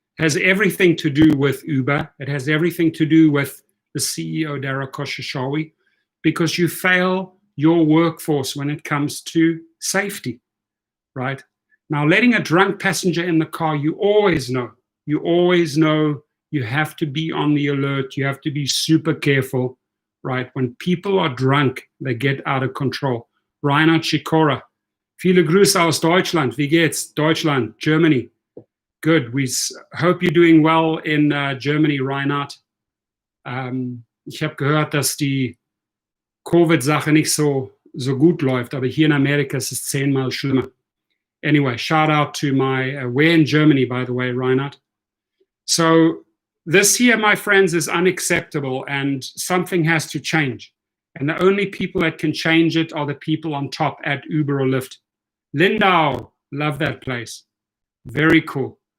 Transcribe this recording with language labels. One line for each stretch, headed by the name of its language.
English: It has everything to do with Uber. It has everything to do with the CEO, Dara Khosrowshahi, because you fail your workforce when it comes to safety, right? Now, letting a drunk passenger in the car, you always know you have to be on the alert. You have to be super careful, right? When people are drunk, they get out of control.
German: Reinhard Schikora, viele Grüße aus Deutschland. Wie geht's? Deutschland,
English: Germany. Good. We hope you're doing well in Germany, Reinhard.
German: Ich habe gehört, dass die Covid-Sache nicht so gut läuft, aber hier in Amerika ist es 10-mal schlimmer.
English: Anyway, shout out to my, we're in Germany, by the way, Reinhard. So this here, my friends, is unacceptable, and something has to change. And the only people that can change it are the people on top at Uber or Lyft. Lindau, love that place. Very cool.